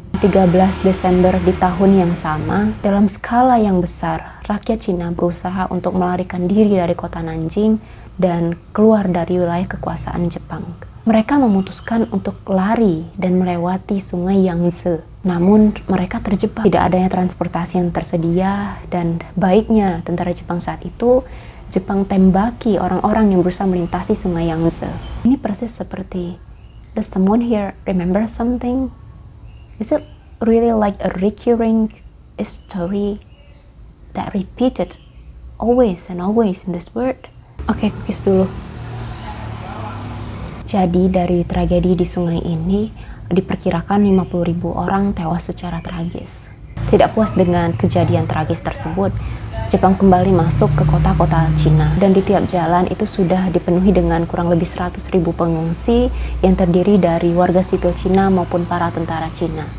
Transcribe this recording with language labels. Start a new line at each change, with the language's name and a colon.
Indonesian: 13 Desember di tahun yang sama, dalam skala yang besar, rakyat Cina berusaha untuk melarikan diri dari kota Nanjing dan keluar dari wilayah kekuasaan Jepang. Mereka memutuskan untuk lari dan melewati sungai Yangtze. Namun mereka terjebak, tidak adanya transportasi yang tersedia, dan baiknya tentara Jepang saat itu, Jepang tembaki orang-orang yang berusaha melintasi sungai Yangtze. Ini persis seperti,
English: does someone here remember something? Is it really like a recurring story that repeated always and always in this world?
Indonesian: Oke, cookies dulu. Jadi dari tragedi di sungai ini, diperkirakan 50.000 orang tewas secara tragis. Tidak puas dengan kejadian tragis tersebut, Jepang kembali masuk ke kota-kota Cina, dan di tiap jalan itu sudah dipenuhi dengan kurang lebih 100.000 pengungsi yang terdiri dari warga sipil Cina maupun para tentara Cina.